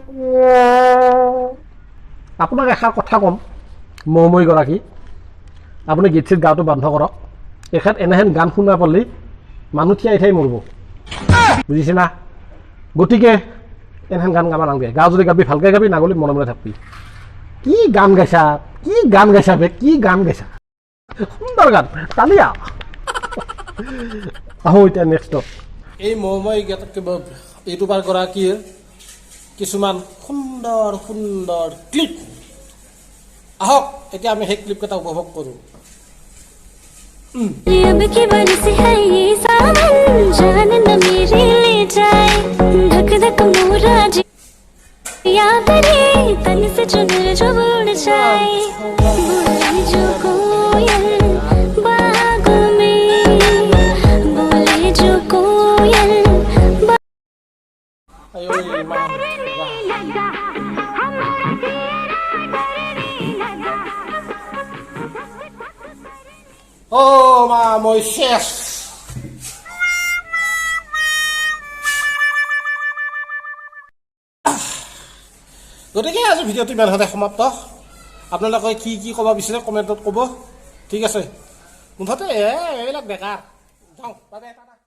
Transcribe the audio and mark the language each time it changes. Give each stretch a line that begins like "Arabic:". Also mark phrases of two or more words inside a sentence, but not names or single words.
Assamese: আপোনাক এষাৰ কথা ক'ম মৌময়ীগৰাকী আপুনি গীত চিত গাওঁটো বন্ধ কৰক এখেত এনেহেন গান শুনা পালি মানুহ থিয়াই ঠাই মৰিব বুজিছে না গতিকে এনেহেন গান গাব নালাগে গাঁও যদি গাবি ভালকৈ গাবি নাগলি মনে মনে থাকবি কি গান গাইছা বে কি গান গাইছা সুন্দৰ গান তালিয়া আহোঁ এতিয়া নেক্সটত এই মৌময়ী ইউটিউবাৰ গৰাকীৰ কিছুমান সুন্দৰ সুন্দৰ ক্লিপ আহক এতিয়া আমি সেই ক্লিপকেইটা উপভোগ কৰোঁ
Hindi: अब की बरस है ये सावन जान न मेरे ले जाए धक धक मोरा जिया करे तन से चुनर जो उड़ जाए बोले जो कोयल बागों में बोले जो कोयल
Assamese: অ' মা মই শেষ গতিকে আজি ভিডিঅ'টো ইমানতে সমাপ্ত আপোনালোকে কি কি ক'ব বিচাৰে কমেণ্টত ক'ব ঠিক আছে মুঠতে এইবিলাক বেকাৰ যাওঁ